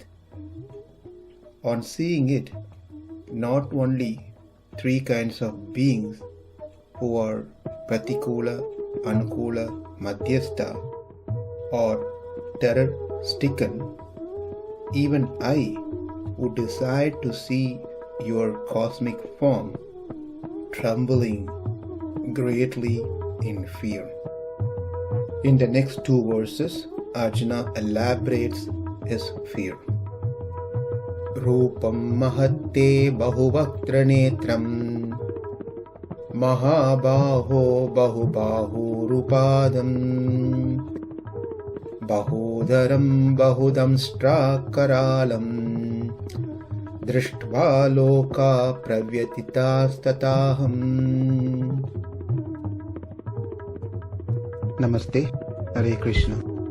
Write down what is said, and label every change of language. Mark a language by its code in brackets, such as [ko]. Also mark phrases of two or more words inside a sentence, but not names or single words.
[en] On seeing it, not only 3 kinds of beings who are Pratikula, Anukula, Madhyastha are terror-stricken, even I, who decide to see your cosmic form, trembling greatly in fear. In the next 2 verses, Arjuna elaborates his fear. [sa] रूपं महते बहुवक्त्रनेत्रं महाबाहो बहुबाहूरुपादम् बहुदंष्ट्रा बहुदंष्ट्राकरालं, दृष्ट्वा लोक प्रव्यथितास्तथाहम्. [en] Namaste. Hare Krishna.